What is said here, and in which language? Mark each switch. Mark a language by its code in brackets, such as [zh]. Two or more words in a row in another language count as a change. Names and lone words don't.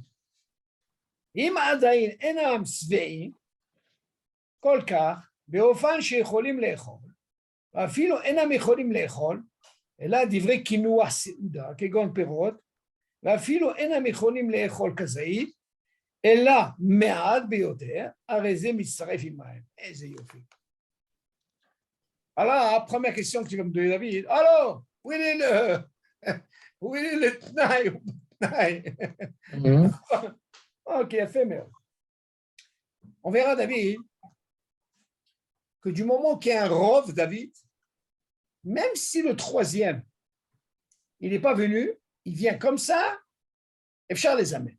[he] אם עדיין אינם שבעים כל כך, באופן שיכולים לאכול, ואפילו אינם יכולים לאכול, אלא דברי קינוח סעודה, כגון פירות, ואפילו אינם יכולים לאכול כזית, אלא מעט ביותר, הרי זה מצטרף עמהם. איזה יופי. [fr] Alors, première question que tu vas me donner, David. Alors, où est le tnaï? Ok, éphémère. On verra, David, que du moment qu'il y a un rov, David, même si le troisième, il n'est pas venu, il vient comme ça, et Charles les amène.